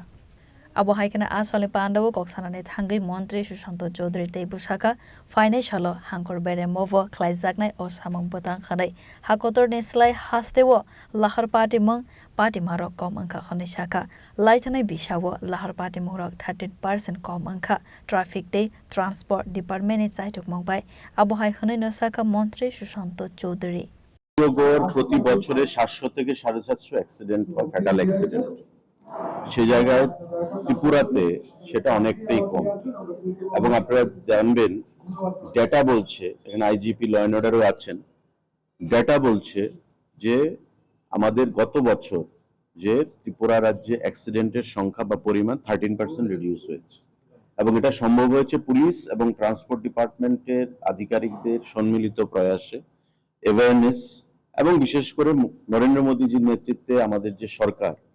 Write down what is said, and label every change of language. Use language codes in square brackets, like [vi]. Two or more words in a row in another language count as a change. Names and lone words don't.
[trp] Abo haikana asali pandawo koksanane thangai montri Shushanto Chaudhary te busaka financial hangkor bere movo klaizaknai osamang batang khanai hakotor neslai hastewo lahar party mong party marok kom angka khane shaka laithanai bishawo lahar party morok 13% kom angka traffic te [en] transport department [trp] ni chaitok mongbai abo haikane nosaka montri Shushanto Chaudhary [bn] গড় প্রতি বছরে 700 থেকে 750 অ্যাক্সিডেন্ট বা [en] fatal accident [bn] সে জায়গায় ত্রিপুরাতে সেটা অনেকটাই কম এবং আপনারা জানবেন ডেটা বলছে এখানে আইজিপি [en] law and order [bn] আছেন ডেটা বলছে যে আমাদের গত বছর যে ত্রিপুরা রাজ্যে অ্যাক্সিডেন্টের সংখ্যা বা পরিমাণ 13% রিডিউস হয়েছে এবং এটা সম্ভব হয়েছে পুলিশ এবং [en] transport department [bn] আধিকারিকদের সম্মিলিত প্রয়াসে অ্যাওয়ারনেস এবং বিশেষ করে নরেন্দ্র মোদীজির নেতৃত্বে আমাদের যে সরকার